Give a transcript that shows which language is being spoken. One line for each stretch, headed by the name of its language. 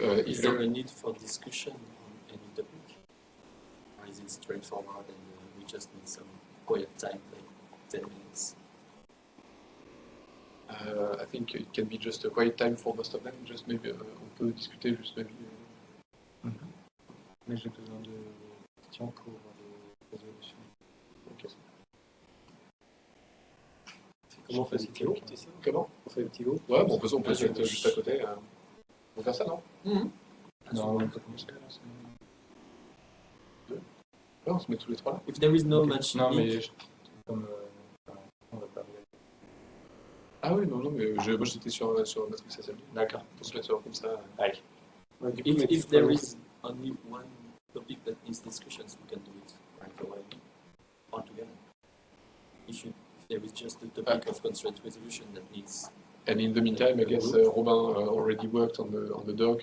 English: is there a need for discussion on any topic, or is it straightforward and we just need some quiet time, like 10 minutes? I think it can be just a quiet time for most of them. Just maybe
French: on peut discuter juste
English: maybe.
French: Mais j'ai besoin de questions pour les résolutions. Ok. Comment on fait des petits groupes, c'est ça? Comment On fait des petits groupes? Ouais, bon, on peut se mettre juste à côté. On va faire ça, non? Non, on peut commencer là. Ouais, on se met tous les trois là.
English: If there is no much
French: Non,
English: need,
French: mais comme on va parler. Ah oui, non, mais moi j'étais sur Matrix Assembly. D'accord. Pour se mettre comme ça. Allez. Ouais, du coup, mais
English: if there is only one topic that needs discussions, we can do it right away, all together. If there is just the topic of constraint resolution that needs. And in the meantime, I guess Robin already worked on the doc.